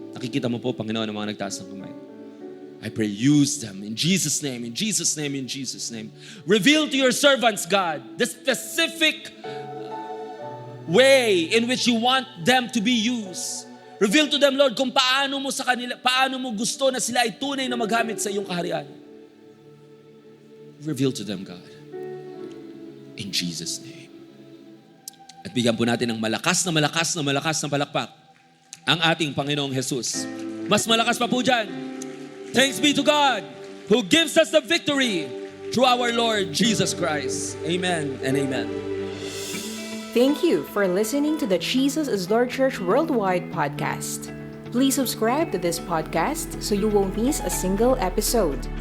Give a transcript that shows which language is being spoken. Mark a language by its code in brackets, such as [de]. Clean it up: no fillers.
[tl] Nakikita mo po, Panginoon, ang mga nagtaas ng kamay. [en] I pray, use them in Jesus' name, in Jesus' name, in Jesus' name. Reveal to your servants, God, the specific way in which you want them to be used. Reveal to them, Lord, [tl] kung paano mo sa kanila, paano mo gusto na sila ay tunay na magamit sa iyong kaharian. [en] Reveal to them, God. In Jesus' name. [tl] At bigyan po natin ng malakas na palakpak ang ating Panginoong Jesus. Mas malakas pa po dyan. [en] Thanks be to God who gives us the victory through our Lord Jesus Christ. Amen and amen. Thank you for listening to the Jesus is Lord Church Worldwide podcast. Please subscribe to this podcast so you won't miss a single episode.